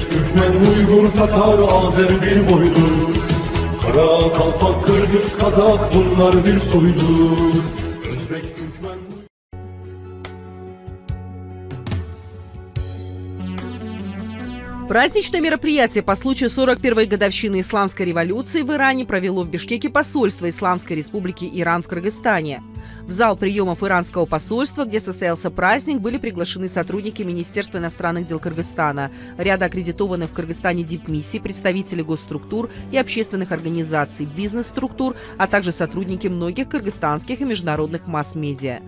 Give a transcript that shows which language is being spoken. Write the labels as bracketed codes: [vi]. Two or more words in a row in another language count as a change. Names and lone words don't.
[tr] Türkmen, Uygur, Tatar, Azer bir boydur. Kara, Kalpak, Kırgız, Kazak bunlar bir soydur. Özbek, Türkmen... [ru] Праздничное мероприятие по случаю 41-й годовщины Исламской революции в Иране провело в Бишкеке посольство Исламской Республики Иран в Кыргызстане. В зал приемов иранского посольства, где состоялся праздник, были приглашены сотрудники Министерства иностранных дел Кыргызстана, ряда аккредитованных в Кыргызстане дипмиссий, представители госструктур и общественных организаций, бизнес-структур, а также сотрудники многих кыргызстанских и международных масс-медиа.